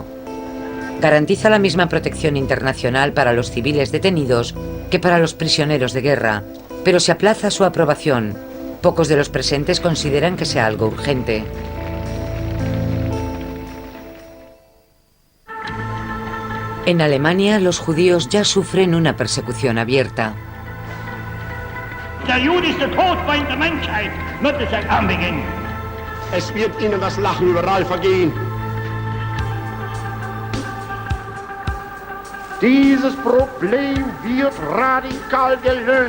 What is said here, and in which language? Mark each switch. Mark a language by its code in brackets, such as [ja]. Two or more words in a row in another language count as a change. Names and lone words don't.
[es] Garantiza la misma protección internacional para los civiles detenidos que para los prisioneros de guerra, pero se aplaza su aprobación. Pocos de los presentes consideran que sea algo urgente. En Alemania, los judíos ya sufren una persecución abierta. [de] Der Jude ist der Todfeind der Menschheit, not des Erbarmungen. Es wird Ihnen das Lachen überall vergehen. Dieses Problem wird radikal gelöst.